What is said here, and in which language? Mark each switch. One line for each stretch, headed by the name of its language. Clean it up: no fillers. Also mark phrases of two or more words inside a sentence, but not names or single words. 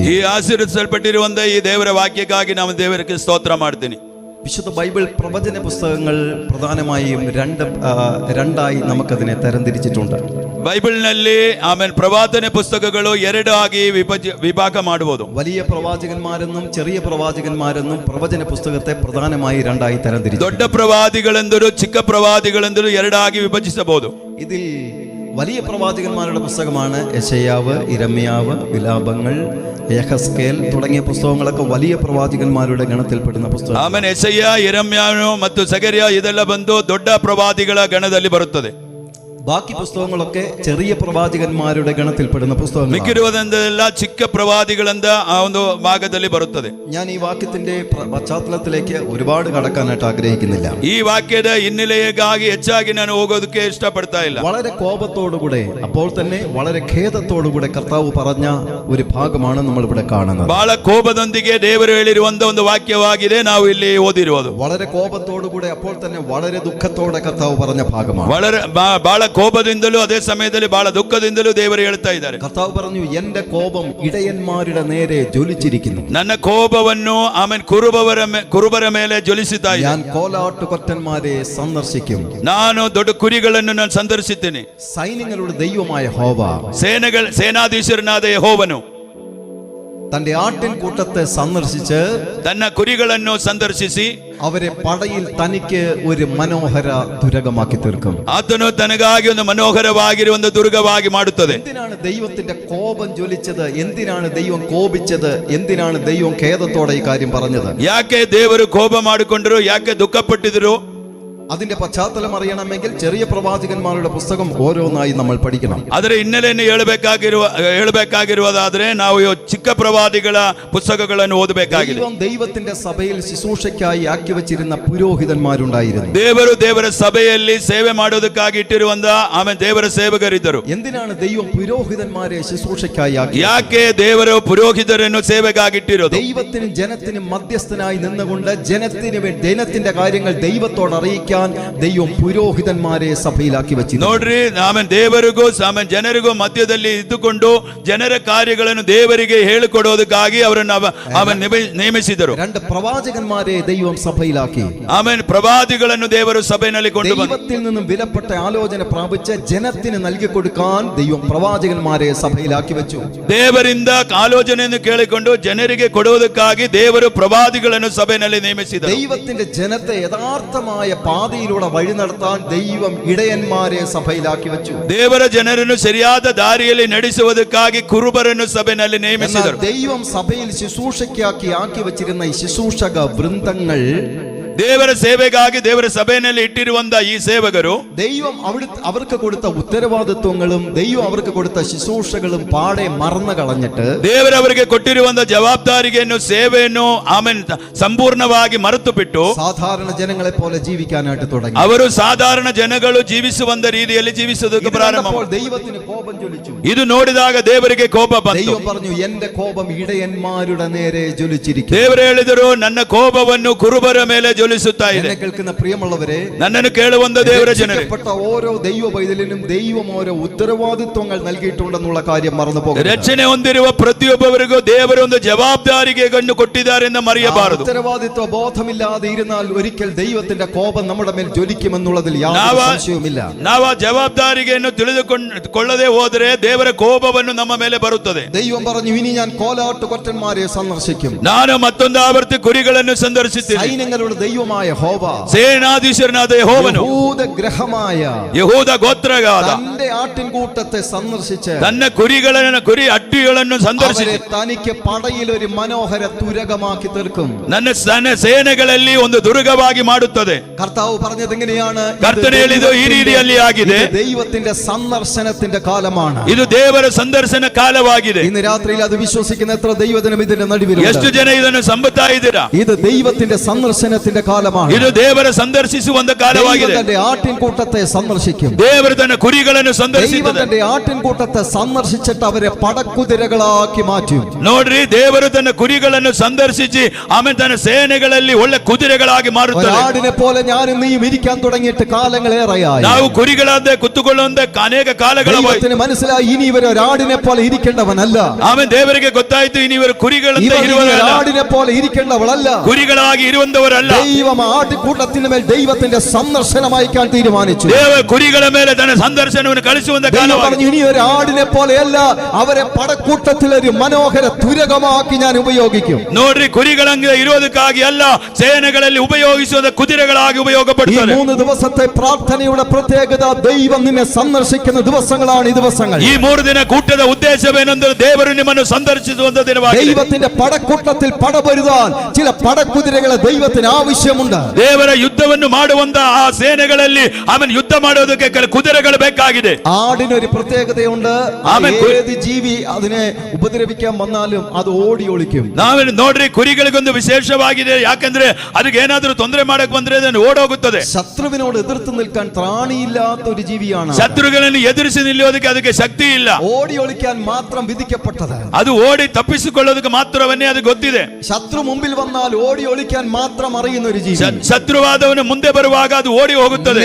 Malayalam: ഈ ആശീർവദിക്കപ്പെട്ടിരുന്ന ഈ
Kannada: ದೇವರ ವಾಕ್ಯಕ್ಕಾಗಿ ನಾನು ದೇವರಿಗೆ ಸ್ತೋತ್ರ ಮಾಡ್ತೀನಿ.
Malayalam: വിശുദ്ധ ബൈബിൾ പ്രവചന പുസ്തകങ്ങൾ പ്രധാനമായും രണ്ടായി നമുക്കതിനെ തരംതിരിച്ചിട്ടുണ്ട്.
Kannada: ബൈബിളിನಲ್ಲಿ ಆಮೇಲೆ ಪ್ರವಾದನ ಪುಸ್ತಕಗಳು ಎರಡಾಗಿ ವಿಭಾಗ ಮಾಡಬಹುದು.
Malayalam: വലിയ പ്രവാചകന്മാരെന്നും ചെറിയ പ്രവാചകന്മാരെന്നും പ്രവചന പുസ്തകത്തെ പ്രധാനമായി രണ്ടായി തരംതിരിച്ചു.
Kannada: ದೊಡ್ಡ ಪ್ರವಾದಿಗಳೆಂದರೂ ಚಿಕ್ಕ ಪ್ರವಾದಿಗಳೆಂದರೂ ಎರಡಾಗಿ ವಿಭಜಿಸಬಹುದು.
Malayalam: ഇതിൽ വലിയ പ്രവാചകന്മാരുടെ പുസ്തകമാണ് യെശയ്യാവ്, ഇരമ്യാവ്, വിലാപങ്ങൾ, യഹസ്കേൽ തുടങ്ങിയ പുസ്തകങ്ങളൊക്കെ വലിയ പ്രവാചകന്മാരുടെ ഗണത്തിൽപ്പെടുന്ന പുസ്തകം.
Kannada: ಆಮೇಲೆ യെശയ്ಯ, ಇರಮ್ಯಾನು ಮತ್ತು ಸಕರಿಯ ಇದೆಲ್ಲ ಬಂದು ದೊಡ್ಡ ಪ್ರವಾದಿಗಳ ಗಣದಲ್ಲಿ ಬರುತ್ತದೆ.
Malayalam: ബാക്കി പുസ്തകങ്ങളൊക്കെ ചെറിയ പ്രവാചകന്മാരുടെ ഗണത്തിൽപ്പെടുന്ന പുസ്തകങ്ങൾ.
Kannada: മിക്കവാറും ಚಿಕ್ಕ ಪ್ರವಾದಿಗಳೆನ್ನ ಆ ಒಂದು ഭാഗದಲ್ಲಿ ಬರುತ್ತದೆ.
Malayalam: ഞാൻ ഈ വാക്യത്തിന്റെ പശ്ചാത്തലത്തിലേക്ക് ഒരുപാട് കടക്കാനായിട്ട് ആഗ്രഹിക്കുന്നില്ല.
Kannada: ಈ ವಾಕ್ಯದ ಹಿನ್ನೆಲೆಯಾಗಿ ಹೆಚ್ಚಾಗಿ ನಾನು ಹೋಗೋದಕ್ಕೆ ಇಷ್ಟಪಡ್ತಾ ಇಲ್ಲ.
Malayalam: വളരെ കോപത്തോടുകൂടെ അപ്പോൾ തന്നെ വളരെ ഖേദത്തോടുകൂടെ കർത്താവ് പറഞ്ഞ ഒരു ഭാഗമാണ് നമ്മൾ ഇവിടെ കാണുന്നത്.
Kannada: ಬಹಳ ಕೋಪದೊಂದಿಗೆ ದೇವರು ಹೇಳಿರುವಂತ ಒಂದು ವಾಕ್ಯವಾಗಿದೆ ನಾವು ಇಲ್ಲಿ ಓದಿರುವುದು.
Malayalam: വളരെ കോപത്തോടുകൂടെ അപ്പോൾ തന്നെ വളരെ ദുഃഖത്തോടെ കർത്താവ് പറഞ്ഞ ഭാഗമാണ്.
Kannada: ಬಹಳ ಕೋಪದಿಂದಲೂ ಅದೇ ಸಮಯದಲ್ಲಿ ಬಹಳ ದುಃಖದಿಂದಲೂ ದೇವರು ಹೇಳ್ತಾ ಇದ್ದಾರೆ.
Malayalam: കർത്താവ് പറഞ്ഞു, എന്റെ കോപം ഇടയന്മാരുടെ നേരെ ജ്വലിച്ചിരിക്കുന്നു.
Kannada: ನನ್ನ ಕೋಪವನ್ನು ಆಮೇಲೆ ಕುರುಬರ ಮೇಲೆ ಜ್ವಲಿಸುತ್ತಾ ಇದೆ.
Malayalam: ഞാൻ കോലാട്ടുകൊറ്റന്മാരെ സന്ദർശിക്കും.
Kannada: ನಾನು ದೊಡ್ಡ ಕುರಿಗಳನ್ನು ನಾನು ಸಂದರ್ಶಿಸುತ್ತೇನೆ.
Malayalam: സൈന്യങ്ങളുടെ ദൈവമായ യഹോവ,
Kannada: ಸೇನಾಧೀಶರನಾದ ಯೆಹೋವನು
Malayalam: തന്റെ ആട്ടിൻ കൂട്ടത്തെ സന്ദർശിച്ച്
Kannada: ತನ್ನ ಕುರಿಗಳನ್ನು ಸಂದರ್ಶಿಸಿ
Malayalam: അവരെ പടയിൽ തനിക്ക് ഒരു മനോഹര ദുരകമാക്കി തീർക്കും.
Kannada: ಆತನು ತನಗಾಗಿ ಒಂದು മനോഹരವಾಗಿರುವ ಒಂದು ದುರ್ಗವಾಗಿ ಮಾಡುತ್ತದೆ.
Malayalam: എന്തിനാണ് ദൈവത്തിന്റെ കോപം ജ്വലിച്ചത്? എന്തിനാണ് ദൈവം കോപിച്ചത്? എന്തിനാണ് ദൈവം ഖേദത്തോടെ ഈ കാര്യം പറഞ്ഞത്?
Kannada: ಯಾಕೆ ದೇವರು ಕೋಪ ಮಾಡಿಕೊಂಡರು? ಯಾಕೆ ದುಃಖಪಟ್ಟಿದ್ರು?
Malayalam: അതിന്റെ പശ്ചാത്തലം അറിയണമെങ്കിൽ ചെറിയ പ്രവാചകന്മാരുടെ പുസ്തകം ഓരോന്നായി നമ്മൾ പഠിക്കണം.
Kannada: ಅದರ ಹಿನ್ನೆಲೆಯನ್ನು ಹೇಳಬೇಕಾಗಿರುವುದಾದ್ರೆ ನಾವು ಚಿಕ್ಕ ಪ್ರವಾದಿಗಳ ಪುಸ್ತಕಗಳನ್ನು ಓದಬೇಕಾಗಿದೆ.
Malayalam: ദൈവത്തിന്റെ സഭയിൽ ശുശ്രൂഷയ്ക്കായി ആക്കി വെച്ചിരുന്ന പുരോഹിതന്മാരുണ്ടായിരുന്നു.
Kannada: ದೇವರ ಸಭೆಯಲ್ಲಿ ಸೇವೆ ಮಾಡೋದಕ್ಕಾಗಿ ಇಟ್ಟಿರುವಂತ ಆಮೇಲೆ ದೇವರ ಸೇವಕರಿದ್ದರು.
Malayalam: എന്തിനാണ് ദൈവം പുരോഹിതന്മാരെ ശുശ്രൂഷയ്ക്കായി ആക്കി?
Kannada: ಯಾಕೆ ದೇವರು ಪುರೋಹಿತರನ್ನು ಸೇವೆಗಾಗಿ ಇಟ್ಟಿರೋದು?
Malayalam: ദൈവത്തിനും ജനത്തിനും മധ്യസ്ഥനായി നിന്നുകൊണ്ട് ജനത്തിന്റെ കാര്യങ്ങൾ ദൈവത്തോട് അറിയിക്കാൻ ദൈവം പുരോഹിതന്മാരെ സഭയിലാക്കി വെച്ചിരുന്നു.
Kannada: ನೋಡ್ರಿ, ಆಮೇಲೆ ದೇವರಿಗೂ ಆಮೇಲೆ ಜನರಿಗೂ ಮಧ್ಯದಲ್ಲಿ ಇದ್ದುಕೊಂಡು ಜನರ ಕಾರ್ಯಗಳನ್ನು ದೇವರಿಗೆ ಹೇಳಿಕೊಡೋದಕ್ಕಾಗಿ ಅವರನ್ನು ನೇಮಿಸಿದರು.
Malayalam: 2 പ്രവാചകന്മാരെ ദൈവം സഭയിലാക്കി.
Kannada: ಆಮೇಲೆ ಪ್ರವಾದಿಗಳನ್ನು ದೇವರು ಸಭೆಯಲ್ಲಿ ಕೊಂಡು
Malayalam: ദൈവത്തിൽ നിന്നും വിലപ്പെട്ട ആലോചന പ്രാപിച്ച് ജനത്തിന് നൽകി കൊടുക്കാൻ ദൈവം പ്രവാചകന്മാരെ സഭയിലാക്കി വെച്ചു.
Kannada: ದೇವರಿಂದ ಆಲೋಚನೆಯನ್ನು ಕೇಳಿಕೊಂಡು ಜನರಿಗೆ ಕೊಡುವುದಕ್ಕಾಗಿ ದೇವರು ಪ್ರವಾದಿಗಳನ್ನು ಸಭೆಯಲ್ಲಿ ನೇಮಿಸಿದರು.
Malayalam: ദൈവത്തിന്റെ ജനത്തെ യഥാർത്ഥമായ പാതയിലൂടെ വഴി നടത്താൻ ദൈവം ഇടയന്മാരെ സഭയിലാക്കി വെച്ചു.
Kannada: ದೇವರ ಜನರನ್ನು ಸರಿಯಾದ ದಾರಿಯಲ್ಲಿ ನಡೆಸುವುದಕ್ಕಾಗಿ ಕುರುಬರನ್ನು ಸಭೆಯಲ್ಲಿ ನೇಮಿಸಿದರು.
Malayalam: ദൈവം സഭയിൽ ശുശ്രൂഷയ്ക്കാക്കി ആക്കി വെച്ചിരുന്ന ഈ ശുശ്രൂഷക വൃന്ദങ്ങൾ
Kannada: ದೇವರ ಸೇವೆಗಾಗಿ ದೇವರ ಸಭೆಯಲ್ಲಿ ಇಟ್ಟಿರುವಂತ ಈ ಸೇವಕರು
Malayalam: ദൈവം അവർക്ക് കൊടുത്ത ഉത്തരവാദിത്വങ്ങളും ദൈവം അവർക്ക് കൊടുത്ത ശുശ്രൂഷകളും പാടെ മറന്നു കളഞ്ഞിട്ട്
Kannada: ದೇವರವರಿಗೆ ಕೊಟ್ಟಿರುವಂತ ಜವಾಬ್ದಾರಿಯನ್ನು ಸೇವೆಯನ್ನು ಆಮೇಲೆ ಸಂಪೂರ್ಣವಾಗಿ ಮರೆತು ಬಿಟ್ಟು
Malayalam: സാധാരണ ജനങ്ങളെ പോലെ ജീവിക്കാനായിട്ട് തുടങ്ങി.
Kannada: ಅವರು ಸಾಧಾರಣ ಜನಗಳು ಜೀವಿಸುವಂತ ರೀತಿಯಲ್ಲಿ ಜೀವಿಸುವುದಕ್ಕೆ ಪ್ರಾರಂಭ
Malayalam: അപ്പോൾ ദൈവത്തിന് കോപം ജ്വലിച്ചു.
Kannada: ಇದು ನೋಡಿದಾಗ ದೇವರಿಗೆ ಕೋಪ ಬಂತು.
Malayalam: ദൈവം പറഞ്ഞു, എന്റെ കോപം ഇടയന്മാരുടെ നേരെ ജ്വലിച്ചിരിക്കുന്നു.
Kannada: ದೇವರು ಹೇಳಿದರು, ನನ್ನ ಕೋಪವನ್ನು ಕುರುಬರ ಮೇಲೆ ಜ್ವಲಿಸುತ್ತಾ ಇದೆ.
Malayalam: എന്നെ കേൾക്കുന്ന പ്രിയമുള്ളവരെ,
Kannada: ನನ್ನನ್ನು ಕೇಳುವಂತ ದೇವರ ಜನರೇ,
Malayalam: രക്ഷിക്കപ്പെട്ട ഓരോ ദൈവ പൈതലിനും ദൈവം ഓരോ ഉത്തരവാദിത്വങ്ങൾ നൽകിയിട്ടുണ്ടെന്നുള്ള കാര്യം മറന്നു പോകരുത്.
Kannada: ರಕ್ಷಣೆ ಹೊಂದಿರುವ ಪ್ರತಿಯೊಬ್ಬರಿಗೂ ದೇವರು ಒಂದು ಜವಾಬ್ದಾರಿಯನ್ನು ಕೊಟ್ಟಿದ್ದಾರೆ ಎಂದು ಮರೆಯಬಾರದು.
Malayalam: ഉത്തരവാദിത്വ ബോധമില്ലാതെ ഇരുന്നാൽ ഒരിക്കൽ ദൈവത്തിന്റെ കോപം നമ്മുടെ മേൽ ജ്വലിക്കുമെന്നുള്ളതിൽ യാതൊരു സംശയവുമില്ല.
Kannada: ನಾವು ಆ ಜವಾಬ್ದಾರಿಯನ್ನು ತಿಳಿದುಕೊಳ್ಳದೆ ಹೋದರೆ ದೇವರ ಕೋಪವನ್ನು ನಮ್ಮ ಮೇಲೆ ಬರುತ್ತದೆ.
Malayalam: ദൈവം പറഞ്ഞു, ഇനി ഞാൻ കോലാട്ടുകൊറ്റന്മാരെ സന്ദർശിക്കും.
Kannada: ನಾನು ಮತ್ತೊಂದು ಆವರ್ತಿ ಕುರಿಗಳನ್ನು ಸಂದರ್ಶಿಸುತ್ತೇನೆ.
Malayalam: സൈന്യങ്ങളുടെ ദൈവമായ യഹോവ,
Kannada: ಸೇನಾಧೀಶ್ವರನಾದ ಯೆಹೋವನು
Malayalam: യഹൂദ ഗ്രഹമായ
Kannada: ಯೆಹೂದ ಗೋತ್ರಗಾದ
Malayalam: തന്റെ ആട്ടിൻകൂട്ടത്തെ സന്ദർശിച്ച്
Kannada: ತನ್ನ ಕುರಿ ಅಟ್ಟಿಗಳನ್ನು ಸಂದರ್ಶಿಸಿ
Malayalam: തനിക്ക് പടയിൽ ഒരു മനോഹര തുരകമാക്കി തീർക്കും.
Kannada: ನನ್ನ ಸೇನೆಗಳಲ್ಲಿ ಒಂದು ದುರ್ಗವಾಗಿ ಮಾಡುತ್ತದೆ.
Malayalam: കർത്താവ് പറഞ്ഞത് എങ്ങനെയാണ്?
Kannada: ಕರ್ತನು ಹೇಳಿದ್ದು ಈ ರೀತಿಯಲ್ಲಿ ಆಗಿದೆ.
Malayalam: ദൈവത്തിന്റെ സന്ദർശനത്തിന്റെ കാലമാണ്.
Kannada: ಇದು ದೇವರ ಸಂದರ್ಶನ ಕಾಲವಾಗಿದೆ.
Malayalam: ഇന്ന് രാത്രിയിൽ അത് വിശ്വസിക്കുന്ന എത്ര ദൈവജനം ഇതിന്റെ നടുവിൽ?
Kannada: ಎಷ್ಟು ಜನ ಇದನ್ನು ನಂಬುತ್ತಾ ಇದ್ದೀರಾ?
Malayalam: ഇത് ദൈവത്തിന്റെ സന്ദർശനത്തിന്റെ കാലമാണ്.
Kannada: ಇದು ದೇವರ ಸಂದರ್ಶಿಸುವಂತ ಕಾಲವಾಗಿದೆ.
Malayalam: തന്റെ ആട്ടിൻകൂട്ടത്തെ സന്ദർശിക്കും.
Kannada: ದೇವರು ತನ್ನ ಕುರಿಗಳನ್ನು ಸಂದರ್ಶಿಸುತ್ತದೆ.
Malayalam: തന്റെ ആട്ടിൻകൂട്ടത്തെ സന്ദർശിച്ചിട്ട് അവരെ പടക്കുതിരകളാക്കി മാറ്റും.
Kannada: ನೋಡ್ರಿ, ದೇವರು ತನ್ನ ಕುರಿಗಳನ್ನು ಸಂದರ್ಶಿಸಿ ಆಮೇಲೆ ತನ್ನ ಸೇನೆಗಳಲ್ಲಿ ಒಳ್ಳೆ ಕುದುರೆಗಳಾಗಿ ಮಾರುತ್ತಾರೆ.
Malayalam: ആടിനെ പോലെ ഞാനും നീയും ഇരിക്കാൻ തുടങ്ങിയിട്ട് കാലങ്ങളേറെയായി.
Kannada: ನಾವು ಕುರಿಗಳಾದ ಕುತ್ತುಕೊಳ್ಳುವಂತ ಅನೇಕ ಕಾಲಗಳಾಗಿ
Malayalam: മനസ്സിലായി, ഇനി ഇവർ ഒരാടിനെ പോലെ ഇരിക്കേണ്ടവനല്ല.
Kannada: ಆಮೇಲೆ ದೇವರಿಗೆ ಗೊತ್ತಾಯ್ತು, ಇനി ಇವರು ಕುರಿಗಳಂತೆ ಇರುವವರಲ್ಲ,
Malayalam: ആടിനെ പോലെ ഇരിക്കേണ്ടവളല്ല,
Kannada: ಕುರಿಗಳಾಗಿ ಇರುವಂತವರಲ್ಲ.
Malayalam: ദൈവം ആട്ടിൻകൂട്ടത്തിന് മേൽ ദൈവത്തിന്റെ സന്ദർശനം അയക്കാൻ തീരുമാനിച്ചു.
Kannada: ದೇವ ಕುರಿಗಳ ಮೇಲೆ ತನ್ನ ಸಂದರ್ಶನವನ್ನು ಕಳಿಸುವಂತ ಕಾಲ
Malayalam: പറഞ്ഞു, ഇനി ഒരു ആടിനെ പോലെയല്ല, അവരെ പടക്കൂട്ടത്തിൽ ഒരു മനോഹര തുരകമാക്കി ഞാൻ ഉപയോഗിക്കും.
Kannada: ನೋಡ್ರಿ, ಕುರಿಗಳಂಗೆ ಇರೋದಕ್ಕಾಗಿ ಅಲ್ಲ, ಸೇನೆಗಳಲ್ಲಿ ಉಪಯೋಗಿಸುವ ಕುದುರೆಗಳಾಗಿ ಉಪಯೋಗಪಡುತ್ತಾರೆ.
Malayalam: 3 ദിവസത്തെ പ്രാർത്ഥനയുടെ പ്രത്യേകത, ദൈവം നിന്നെ സന്ദർശിക്കുന്ന ദിവസങ്ങളാണ് ഈ ദിവസങ്ങൾ.
Kannada: ಈ 3 ದಿನ ಕೂಟದ ಉದ್ದೇಶವೇನೆಂದರೆ ದೇವರು ನಿಮ್ಮನ್ನು ಸಂದರ್ಶಿಸುವಂತ ದಿನವಾಗಿದೆ.
Malayalam: ദൈവത്തിന്റെ പടക്കൂട്ടത്തിൽ പടപൊരുതാൻ ചില പടക്കുതിരകളെ ദൈവത്തിന് ആവശ്യമുണ്ട്.
Kannada: ದೇವರ ಯುದ್ಧವನ್ನು ಮಾಡುವಂತ ಆ ಸೇನೆಗಳಲ್ಲಿ ಆಮೇಲೆ ಯುದ್ಧ ಮಾಡೋದಕ್ಕೆ ಕೆಲ ಕುದುರೆಗಳು ಬೇಕಾಗಿದೆ.
Malayalam: ആടിനൊരു പ്രത്യേകതയുണ്ട്. ഏത് ജീവി അതിനെ ഉപദ്രവിക്കാൻ വന്നാലും അത് ഓടി ഒളിക്കും.
Kannada: ನಾವೇ ನೋಡ್ರಿ, ಕುರಿಗಳಿಗೊಂದು ವಿಶೇಷವಾಗಿದೆ. ಯಾಕಂದ್ರೆ ಅದಕ್ಕೆ ಏನಾದ್ರೂ ತೊಂದರೆ ಮಾಡಕ್ ಬಂದ್ರೆ ಅದನ್ನು ಓಡೋಗುತ್ತದೆ.
Malayalam: ശത്രുവിനോട് എതിർത്ത് നിൽക്കാൻ ത്രാണിയില്ലാത്ത ഒരു ജീവിയാണ്.
Kannada: ಶತ್ರುಗಳನ್ನು ಎದುರಿಸಿ ನಿಲ್ಲೋದಕ್ಕೆ ಅದಕ್ಕೆ ಶಕ್ತಿ ಇಲ್ಲ.
Malayalam: ഓടി ഒളിക്കാൻ മാത്രം വിധിക്കപ്പെട്ടത്.
Kannada: ಅದು ಓಡಿ ತಪ್ಪಿಸಿಕೊಳ್ಳೋದಕ್ಕೆ ಮಾತ್ರವನ್ನೇ ಅದು ಗೊತ್ತಿದೆ.
Malayalam: ശത്രു മുമ്പിൽ വന്നാൽ ഓടി ഒളിക്കാൻ മാത്രം അറിയുന്ന ഒരു ജീവി.
Kannada: ಶತ್ರುವಾದವನು ಮುಂದೆ ಬರುವಾಗ ಅದು ಓಡಿ ಹೋಗುತ್ತದೆ.